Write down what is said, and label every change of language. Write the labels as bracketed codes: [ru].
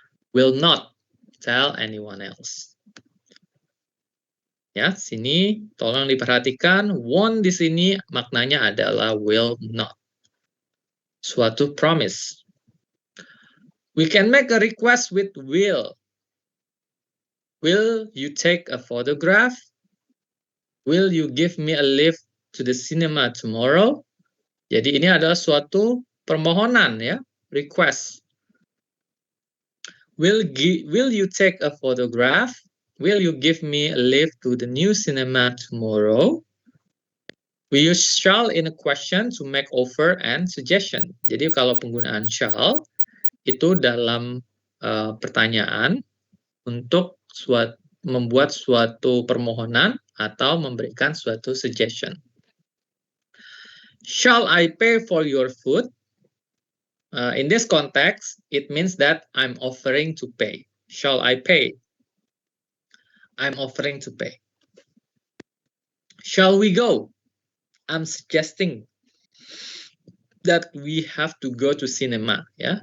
[en] Will not tell anyone else. [id] Ya, sini tolong diperhatikan won't di sini maknanya adalah will not. [en] Suatu promise. We can make a request with will. Will you take a photograph? Will you give me a lift to the cinema tomorrow? [id] Jadi ini adalah suatu permohonan, ya, request. [en] Will you take a photograph? Will you give me a lift to the new cinema tomorrow? We use shall in a question to make offer and suggestion. [id] Jadi kalau penggunaan shall itu dalam pertanyaan untuk membuat suatu permohonan atau memberikan suatu suggestion. [en] Shall I pay for your food? In this context, it means that I'm offering to pay. Shall I pay? I'm offering to pay. Shall we go? I'm suggesting that we have to go to cinema, ya.